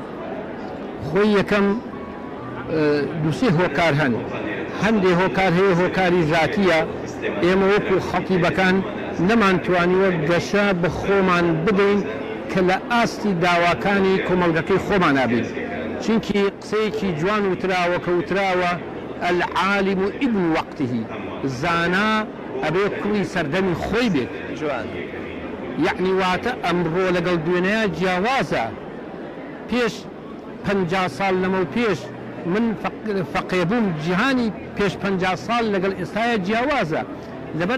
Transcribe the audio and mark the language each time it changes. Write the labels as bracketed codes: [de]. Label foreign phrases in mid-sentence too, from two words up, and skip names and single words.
[ckb] خۆی یەکەم دووسێ هۆکار هەن هەندێک هۆکار هەیە هۆکاری ذاتیە ئێمە وەکو خەتیبەکان نەمانتوانیوە گەشە بە خۆمان بدەین کە لە ئاستی داواکانی کۆمەڵگەکەی خۆمان نابین چونکی قسەیەکی جوان وتراوە کە وتراوە [ar] العالم ابن وقته [ckb] زانا ئەبێ کوڕی سەردەمی خۆی بێت یعنی واتە ئەمڕۆ لەگەڵ دوێنەیە جیاوازە پێش 50 ساڵ لەمە و پێش من فەقێبووم جیهانی پێش 50 ساڵ لەگەڵ ئێستاە جیاوازە لەبەر